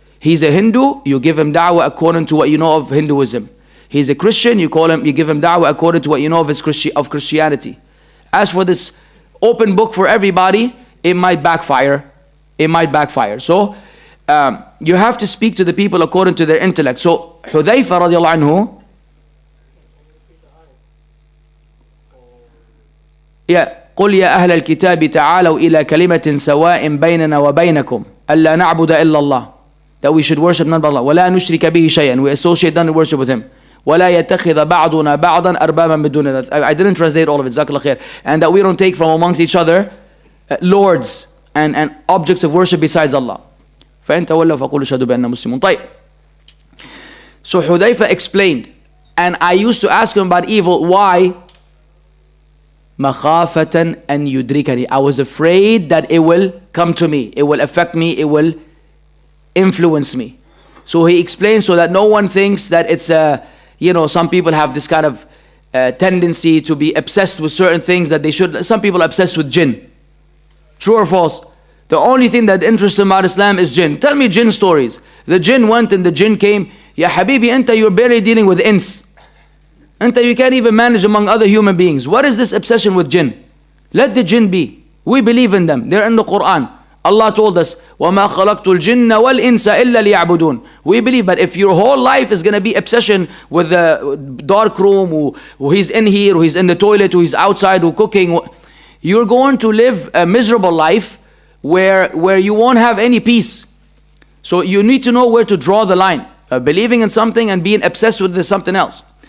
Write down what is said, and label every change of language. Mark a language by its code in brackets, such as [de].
[en] He's a Hindu, you give him da'wah according to what you know of Hinduism. He's a Christian, you give him da'wah according to what you know of Christianity. As for this open book for everybody, it might backfire. It might backfire. So you have to speak to the people according to their intellect. So Hudhayfa radiallahu anhu, [ar] قل يا أهل الكتاب تعالوا إلى كلمة سواء بيننا وبينكم ألا نعبد إلا الله, [en] that we should worship none but Allah, [ar] ولا نشرك به شيئا, [en] we associate none to worship with Him, [ar] ولا يتخذ بعضنا بعضا أربابا من دون الله. [en] I didn't translate all of it, Jazakallah khair. And that we don't take from amongst each other lords and objects of worship besides Allah. [ar] فإن تولوا فقولوا اشهدوا بأننا مسلمون. طيب. [en] So Hudhayfa explained, and I used to ask him about evil. Why? [ar] مخافة أن يدركني. [en] I was afraid that it will come to me, it will affect me, it will influence me. So he explains so that no one thinks that it's some people have this kind of tendency to be obsessed with certain things that they should. Some people are obsessed with jinn. True or false? The only thing that interests them about Islam is jinn. Tell me jinn stories. The jinn went and the jinn came. [ar] Ya habibi, anta, [en] you're barely dealing with ins. Anta, you can't even manage among other human beings. What is this obsession with jinn? Let the jinn be. We believe in them. They're in the Quran. Allah told us, [ar] وَمَا خَلَقْتُ الْجِنَّ وَالْإِنسَ إِلَّا لِيَعْبُدُونَ. [en] We believe, but if your whole life is going to be obsession with the dark room, who he's in here, who he's in the toilet, who he's outside, who cooking, you're going to live a miserable life where you won't have any peace. So you need to know where to draw the line. Believing in something and being obsessed with something else.